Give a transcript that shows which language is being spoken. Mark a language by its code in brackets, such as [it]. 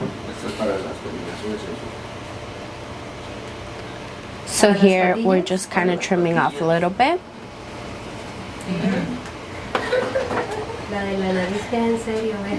[es] Esto es para las combinaciones. [en] So here we're just kind of trimming off a little bit. [es] La de la nariz que en serio,